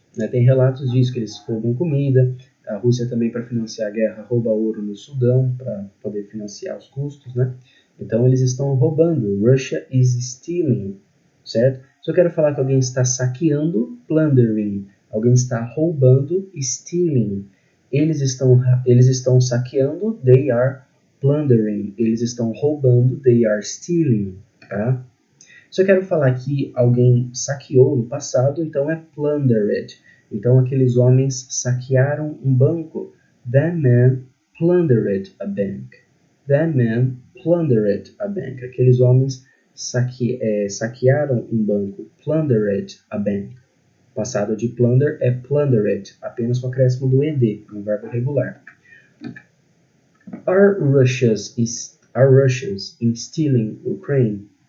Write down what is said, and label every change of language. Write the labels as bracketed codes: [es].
[pt] Tem relatos disso, que eles roubam comida. A Rússia também, para financiar a guerra, rouba ouro no Sudão, para poder financiar os custos, né? Então eles estão roubando. [en] Russia is stealing, certo? [pt] Se eu quero falar que alguém está saqueando, plundering. Alguém está roubando, stealing. Eles estão saqueando, [en] they are plundering. [pt] Eles estão roubando, [en] they are stealing, [pt] tá? Se eu quero falar que alguém saqueou no passado, então é plundered. Então aqueles homens saquearam um banco. [en] That man plundered a bank. That man plundered a bank. [pt] Aqueles homens saquearam um banco. [en] Plundered a bank. [pt] O passado de plunder é plundered, apenas com o acréscimo do ed, um verbo regular. [en] Are Russians in stealing Ukraine?